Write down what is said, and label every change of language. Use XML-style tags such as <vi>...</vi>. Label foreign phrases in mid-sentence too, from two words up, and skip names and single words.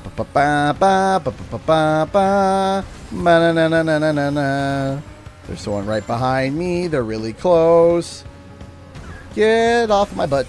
<en>Ba ba ba ba ba ba ba. Na na na na na na na. There's someone right behind me. They're really close. Get off my butt.</en>